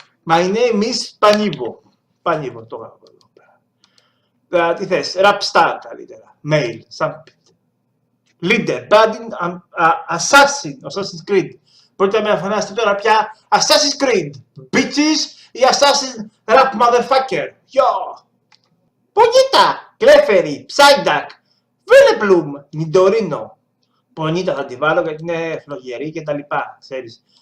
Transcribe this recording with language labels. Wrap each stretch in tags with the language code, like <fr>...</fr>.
<en>My name is Πανίβο.</en> <el>Πανίβο, το γράφω εδώ πέρα. Τι θες,</el> <en>rap star</en> <el>καλύτερα.</el> <en>Male, something. Leader, budding, Assassin's Creed.</en> <el>Μπορείτε να με αφανάσετε τώρα πια Assassin's Creed. Bitches ή</el> <en>Assassin's Rap Motherfucker. Yo. Πονίτα, Κλέφερη, Ψάιντακ, Βέλεπλουμ, Νιντορίνο.</en> <el>Πονίτα θα τη βάλω γιατί είναι φλογερή και τα λοιπά, ξέρεις.</el>